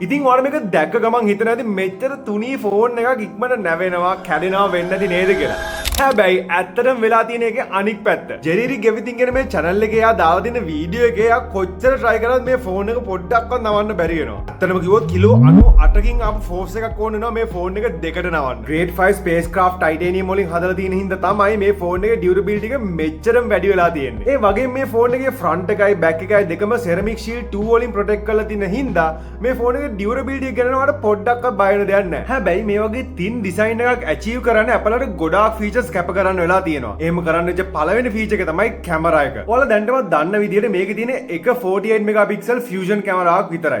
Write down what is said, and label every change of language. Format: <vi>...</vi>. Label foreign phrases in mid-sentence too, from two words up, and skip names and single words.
<si>ඉතින් ඔයාලා මේක දැක්ක ගමන් හිතන ඇති මෙච්චර තුනී ෆෝන් එකක් ඉක්මනට නැවෙනවා, කැඩෙනවා වෙන්නේ නැති නේද කියලා. හැබැයි ඇත්තටම වෙලා තියෙන එකේ අනික් පැත්ත. ජෙරිරි ගෙවිතින් කියන මේ channel එකේ යා දාලා දෙන වීඩියෝ එකේ යා කොච්චර try කරත් මේ ෆෝන් එක පොඩ්ඩක්වත් නවන්න බැරි වෙනවා. ඇත්තටම කිව්වොත් කිලෝ 98කින් ආපු ෆෝර්ස් එකක් ඕන වෙනවා මේ ෆෝන් එක දෙකට නවන්න.</si> <en>Grade 5 spacecraft titanium</en> <si>වලින් හදලා තියෙන හින්දා තමයි මේ ෆෝන් එකේ durability එක මෙච්චරම වැඩි වෙලා තියෙන්නේ. ඒ වගේම මේ ෆෝන් එකේ front එකයි back එකයි දෙකම</si> <en>ceramic shield 2</en> <si>වලින් protect කරලා තියෙන හින්දා මේ ෆෝන් එකේ durability ගැන නවට පොඩ්ඩක්වත් බය වෙන දෙයක් නැහැ. හැබැයි මේ වගේ</si> <en>thin design</en> <si>එකක් achieve කරන්න Apple වල ගොඩාක් features කැප කරන්න වෙලා තියෙනවා. එහෙම කරන්න වෙච්ච පළවෙනි feature එක තමයි කැමරා එක. ඔයාලා දැන්ටමත් දන්න විදිහට මේකේ තියෙන එක</si> <en>48 megapixel fusion</en> <si>කැමරාවක් විතරයි.</si>